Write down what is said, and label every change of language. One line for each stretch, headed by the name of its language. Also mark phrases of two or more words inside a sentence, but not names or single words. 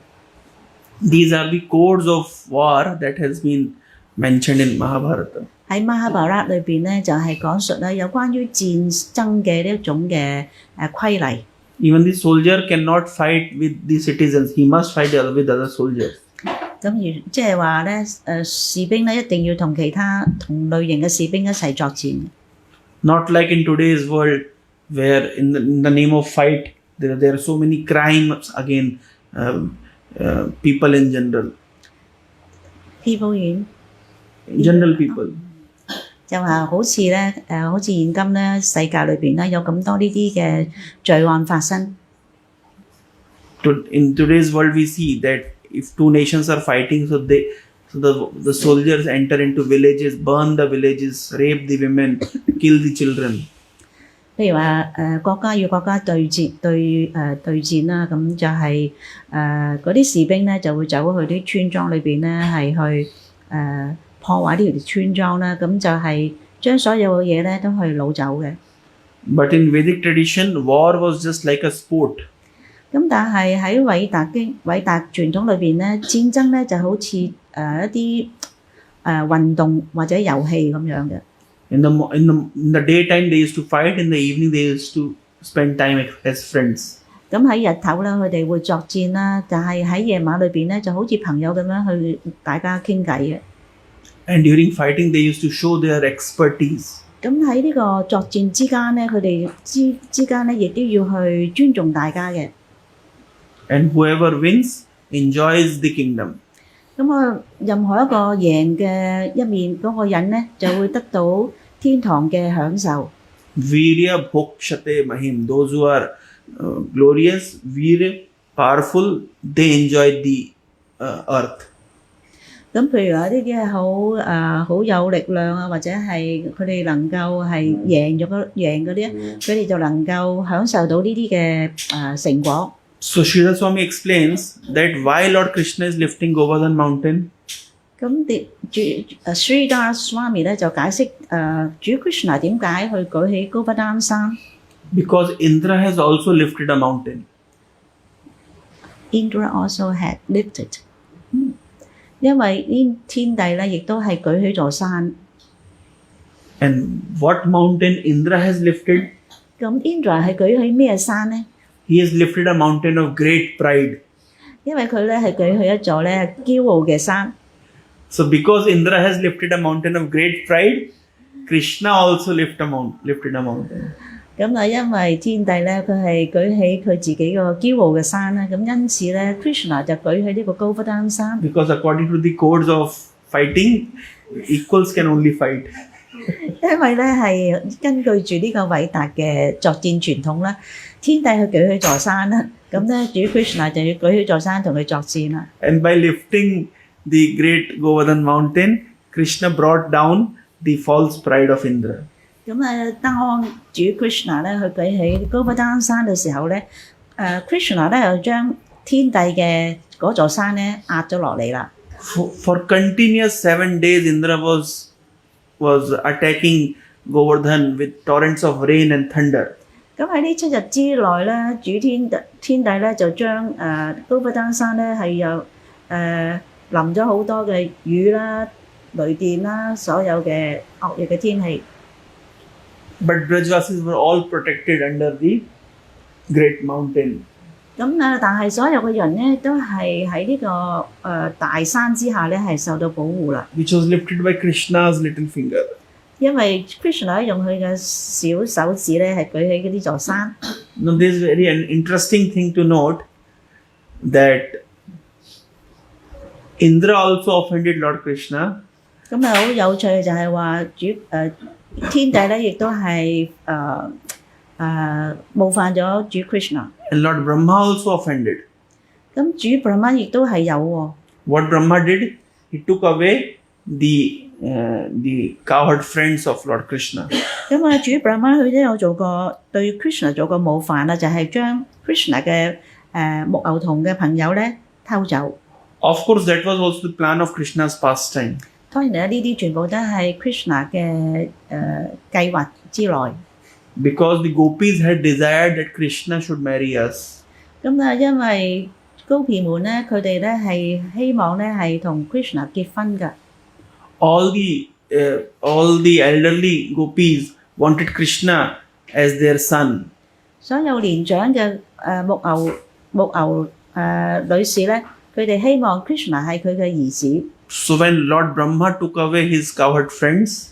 English: These are the codes of war that has been mentioned in Mahabharata.
Cantonese: 喺 Mahabharata 裏邊咧，就係講述咧有關於戰爭嘅呢一種嘅規例。
English: Even the soldier cannot fight with the citizens; he must fight with other soldiers.
Cantonese: 咁而即係話咧，士兵咧一定要同其他同類型嘅士兵一齊作戰。
English: Not like in today's world, where in the name of fight, there are so many crimes against people in general. People in General people.
Cantonese: 就話好似咧好似現今咧世界裏邊咧有咁多呢啲嘅罪案發生。
English: In today's world, we see that if two nations are fighting, so the soldiers enter into villages, burn the villages, rape the women, kill the children.
Cantonese: 譬如話國家與國家對戰啦，咁就係嗰啲士兵咧就會走去啲村莊裏邊咧係去破壞呢條村莊啦，咁就係將所有嘅嘢咧都去攞走嘅。
English: But in Vedic tradition, war was just like a sport.
Cantonese: 咁但係喺偉達傳統裏邊咧，戰爭咧就好似一啲運動或者遊戲咁樣嘅。
English: In the daytime, they used to fight. In the evening, they used to spend time as friends.
Cantonese: 咁喺日頭咧，佢哋會作戰啦，但係喺夜晚裏邊咧，就好似朋友咁樣去大家傾偈嘅。
English: And during fighting, they used to show their expertise.
Cantonese: 咁喺呢個作戰之間咧，佢哋之間咧，亦都要去尊重大家嘅。
English: And whoever wins enjoys the kingdom.
Cantonese: 咁任何一個贏嘅一面嗰個人咧，就會得到天堂嘅享受。
Sanskrit: Virya bhokshate mahim.
English: Those who are glorious, virya, powerful, they enjoy the earth.
Cantonese: 咁譬如話呢啲係好有力量啊，或者係佢哋能夠係贏嗰啲咧，佢哋就能夠享受到呢啲嘅成果。
English: So Srila Swami explains that why Lord Krishna is lifting Govardhana mountain.
Cantonese: 咁Sridhar Swami 咧就解釋主 Krishna 點解去舉起高不丹山。
English: Because Indra has also lifted a mountain. Indra also had lifted，
Cantonese: 因為呢天帝咧亦都係舉起座山。
English: And what mountain Indra has lifted?
Cantonese: 咁 Indra 係舉起咩山咧？
English: He has lifted a mountain of great pride.
Cantonese: 因為佢咧係舉起一座咧驕傲嘅山。
English: So because Indra has lifted a mountain of great pride, Krishna also lifted a mountain.
Cantonese: 咁啊，因為天帝咧佢係舉起佢自己個驕傲嘅山啦，咁因此咧 Krishna 就舉起呢個高不丹山。
English: Because according to the codes of fighting, equals can only fight.
Cantonese: 因為咧係根據住呢個偉大嘅作戰傳統啦，天帝去舉起座山啦，咁咧主 Krishna 就要舉起座山同佢作戰啦。
English: And by lifting the great Govardhana mountain, Krishna brought down the false pride of Indra.
Cantonese: 咁啊，當主 Krishna 咧去舉起高不丹山嘅時候咧，Krishna 咧又將天帝嘅嗰座山咧壓咗落嚟啦。
English: For continuous 7 days, Indra was attacking Govardhan with torrents of rain and thunder.
Cantonese: 咁喺呢7日之內咧，主天帝咧就將高不丹山咧係有淋咗好多嘅雨啦、雷電啦，所有嘅惡劣嘅天氣。
English: But Brajvasis were all protected under the great mountain.
Cantonese: 咁啊，但係所有嘅人咧都係喺呢個大山之下咧係受到保護啦。
English: Which was lifted by Krishna's little finger.
Cantonese: 因為 Krishna 用佢嘅小手指咧係舉起呢座山。
English: Now there is very an interesting thing to note that Indra also offended Lord Krishna.
Cantonese: 咁啊，好有趣嘅就係話天帝咧亦都係冒犯咗主 Krishna。
English: And Lord Brahma also offended.
Cantonese: 咁主 Brahma 亦都係有喎。
English: What Brahma did? He took away the cowherd friends of Lord Krishna.
Cantonese: 咁啊，主 Brahma 佢都有做過對 Krishna 做過冒犯啦，就係將 Krishna 嘅牧牛童嘅朋友咧偷走。
English: Of course, that was also the plan of Krishna's pastime.
Cantonese: 當然咧，呢啲全部都係 Krishna 嘅計劃之內。
English: Because the gopis had desired that Krishna should marry us.
Cantonese: 咁啊，因為高毗們咧，佢哋咧係希望咧係同 Krishna 結婚㗎。
English: All the elderly gopis wanted Krishna as their son.
Cantonese: 所有年長嘅牧牛女士咧，佢哋希望 Krishna 係佢嘅兒子。
English: So when Lord Brahma took away his cowherd friends,